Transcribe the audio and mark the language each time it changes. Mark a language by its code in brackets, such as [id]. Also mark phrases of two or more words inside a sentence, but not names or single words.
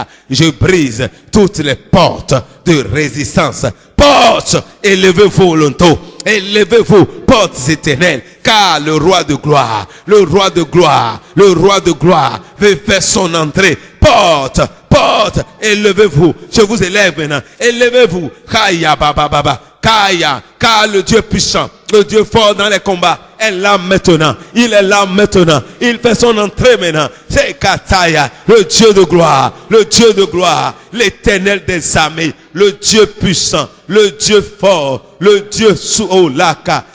[fr] Je brise toutes les portes de résistance. Portes, élevez-vous longtemps. Élevez-vous, portes éternelles. Car le roi de gloire veut faire son entrée. Porte, élevez-vous. Je vous élève maintenant. Élevez-vous. Kaya baba baba. Kaya. Car le Dieu puissant, le Dieu fort dans les combats, est là maintenant. Il est là maintenant. Il fait son entrée maintenant. C'est Kataya, le Dieu de gloire, l'Éternel des armées, le Dieu puissant, le Dieu fort, le Dieu Suolaka.